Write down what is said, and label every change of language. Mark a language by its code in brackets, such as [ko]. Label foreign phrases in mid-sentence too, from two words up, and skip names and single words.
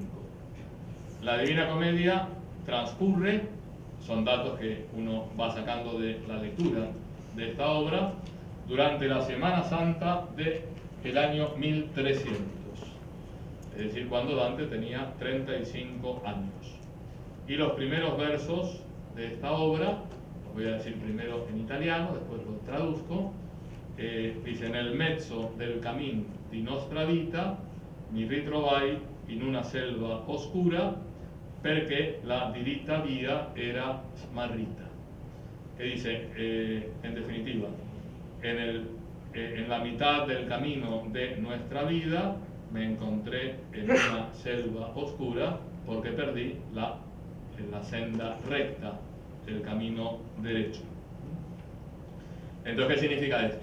[es] La Divina Comedia transcurre, son datos que uno va sacando de la lectura de esta obra, durante la Semana Santa del año 1300, es decir, cuando Dante tenía 35 años. Y los primeros versos de esta obra, los voy a decir primero en italiano, después los traduzco, dice: [it] nel mezzo del cammin di nostra vita mi ritrovai in una selva oscura perché la diritta via era smarrita. [es] Que dice, en definitiva, en la mitad del camino de nuestra vida me encontré en una selva oscura porque perdí la senda recta, el camino derecho. Entonces, ¿qué significa esto?